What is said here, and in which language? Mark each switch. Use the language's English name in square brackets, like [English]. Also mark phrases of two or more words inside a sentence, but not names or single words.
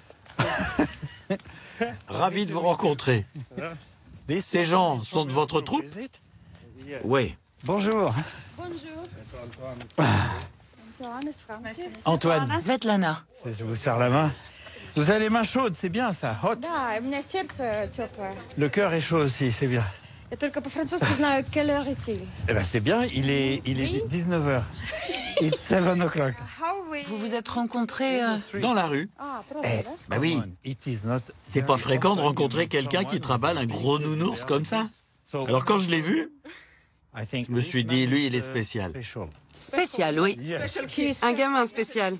[French] Ravi de vous rencontrer. Ces gens sont de votre troupe? Oui. Bonjour. Antoine. Svetlana. Je vous serre la main. Vous avez les mains chaudes, c'est bien ça. [English] Hot. [Russian] Да, у меня сердце теплое. [French] Le cœur est chaud aussi, c'est bien. [Russian] Я только по-французски знаю [French] quelle heure est-il. Eh ben c'est bien, il est 19h. [English] It's 7 o'clock. How [French] Vous vous êtes rencontrés Dans la rue. Bah oui, c'est pas fréquent de rencontrer quelqu'un qui trimballe un gros nounours comme ça. Alors quand je l'ai vu, je me suis dit, lui, il est spécial. Spécial, oui. Un gamin spécial.